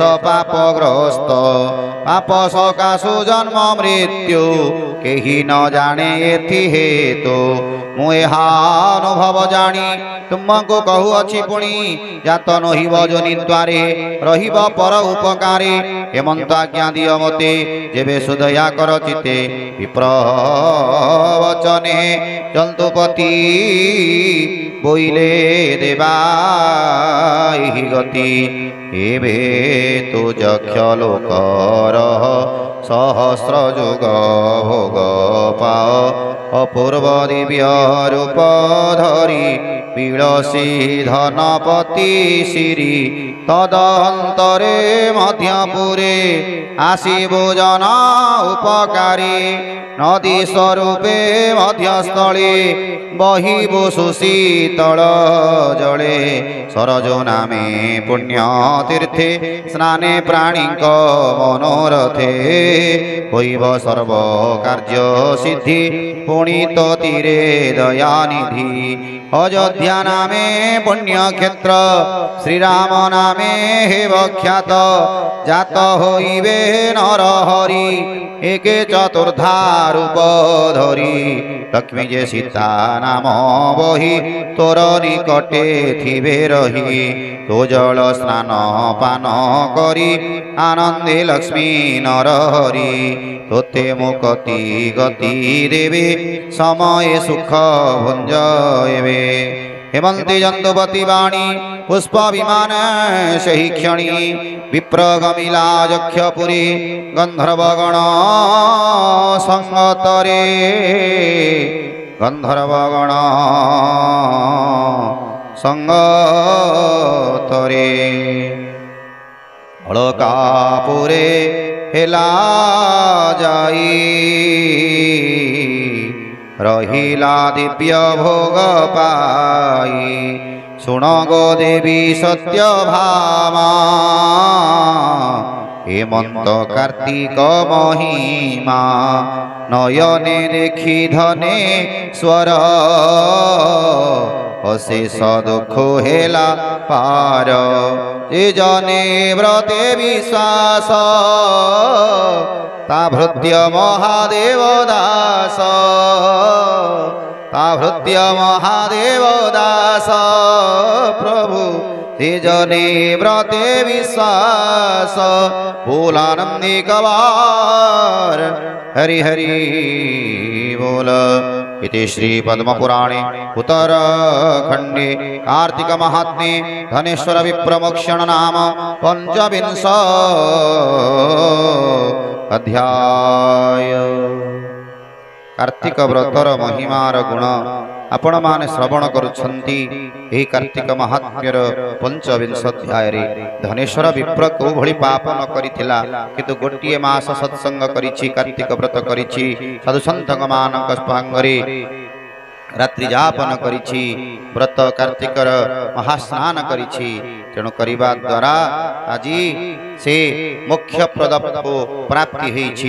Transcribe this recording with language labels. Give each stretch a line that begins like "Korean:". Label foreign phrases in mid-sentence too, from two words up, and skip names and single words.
Odia: ପାପଗ୍ରସ୍ତ ପାପ ସକାଶୁ ଜନ୍ମ ମୃତ୍ୟୁ କେହି ନ ଜାଣେ ଏଥି ହେତୁ ମୁଁ ଏହା ଅନୁଭବ ଜାଣି ତୁମକୁ କହୁ ଅଛି ପୁଣି ଜାତ ନହିବ ଯୋନି ଦ୍ୱାରେ ରହିବ ପର ଉପକାରେ ହେମନ୍ତ ଆଜ୍ଞା ଦିଅ ମତେ ଯେବେ ସୁଦୟା କର ଚିତ୍ତେ ବିପ୍ର ବଚନେ ଜନ୍ତୁପତି ବୋଇଲେ ଦେବାହି ଗତି ଏବେ ତୁ ଯକ୍ଷ ଲୋକର ସହସ୍ର ଯୁଗ ଭୋଗ ପାଅ ଅପୂର୍ବ ଦିବ୍ୟ ରୂପ ଧରି ବିଳସି ଧନପତି ଶ୍ରୀ ତଦନ୍ତରେ ମଧ୍ୟପୁରେ ଆସିବ ଜନ ଉପକାରୀ ନଦୀ ସ୍ୱରୂପେ ମଧ୍ୟସ୍ଥଳେ ବହିବ ସୁଶୀତଳ ଜଳେ ସରଯୂ ନାମେ ପୁଣ୍ୟ ତୀର୍ଥେ ସ୍ନାନେ ପ୍ରାଣୀଙ୍କ ମନୋରଥେ ହୋଇବ ସର୍ବ କାର୍ଯ୍ୟ ସିଦ୍ଧି ପୁଣିତ ତୀରେ ଦୟାନିଧି ଅଯୋଧ୍ୟା ନାମେ ପୁଣ୍ୟ କ୍ଷେତ୍ର ଶ୍ରୀରାମ ନାମେ ହେ ବଖ୍ୟାତ ଜାତ ହୋଇବେ ନର ହରି ଏକେ ଚତୁର୍ଧା ରୂପ ଧରି ଲକ୍ଷ୍ମୀ ଯେ ସୀତା ନାମ ବହି ତୋର ନିକଟେ ଥିବେ ରହି ତୋ ଜଳ ସ୍ନାନ ପାନ କରି ଆନନ୍ଦେ ଲକ୍ଷ୍ମୀ ନର ହରି ତୋତେ ମୁକ୍ତି ଗତି ଦେବେ ସମୟ ସୁଖ ଭୁଞ୍ଜୟବେ ହେମନ୍ତୀ ଜନ୍ତୁପତି ବାଣୀ ପୁଷ୍ପ ବିମାନ ସହି କ୍ଷଣି ବିପ୍ର ଗମିଲା ଯକ୍ଷପୁରୀ ଗନ୍ଧର୍ବଗଣ ସଙ୍ଗତରେ ଗନ୍ଧର୍ବଗଣ ସଙ୍ଗତରେ ଅଳକାପୁରେ ହେଲା ଯାଇ ରହିଲା ଦିବ୍ୟ ଭୋଗ ପାଇ ଶୁଣ ଗୋ ଦେବୀ ସତ୍ୟ ଭାମା ହେମନ୍ତ କାର୍ତ୍ତିକ ମହିମା ନୟନେ ଦେଖି ଧନେ ସ୍ୱର ଅଶେଷ ଦୁଃଖ ହେଲା ପାର ଯେ ଜନେ ବ୍ରତେ ବିଶ୍ୱାସ ତା ଭୃତ୍ୟ ମହାଦେବ ଦାସ ତା ଭୃତ୍ୟ ମହାଦେବ ଦାସ ପ୍ରଭୁ ତେଜନେ ବ୍ରତେ ବିଶ୍ୱାସ ବୋଲାନନ୍ଦୀ କବାର ହରି ହରି ବୋଲ।
Sanskrit: इति श्री पद्मपुराणे उत्तरखंडे कार्तिक महात्म्ये धनेश्वर विप्रमोक्षण नाम पंचविंश अध्याय।
Odia: କାର୍ତ୍ତିକ ବ୍ରତର ମହିମାର ଗୁଣ ଆପଣ ମାନେ ଶ୍ରବଣ କରୁଛନ୍ତି। ଏହି କାର୍ତ୍ତିକ ମାହାତ୍ମ୍ୟର ପଞ୍ଚବିଂଶ ଅଧ୍ୟାୟ ରେ ଧନେଶ୍ୱର ବିପ୍ର କୋ ଭଲି ପାପ ନ କରିଥିଲା କିନ୍ତୁ ଗୋଟିଏ ମାସ ସତ୍ସଙ୍ଗ କରିଛି, କାର୍ତ୍ତିକ ବ୍ରତ କରିଛି, ସାଧୁ ସନ୍ତଙ୍କ ମାନଙ୍କ ପାଙ୍ଗରେ ରାତ୍ରି ଯାପନ କରିଛି, ବ୍ରତ କାର୍ତ୍ତିକର ମହାସ୍ନାନ କରିଛି। ତେଣୁ କରିବା ଦ୍ୱାରା ଆଜି ସେ ମୋକ୍ଷ ପ୍ରଦ ପ୍ରାପ୍ତି ହେଛି।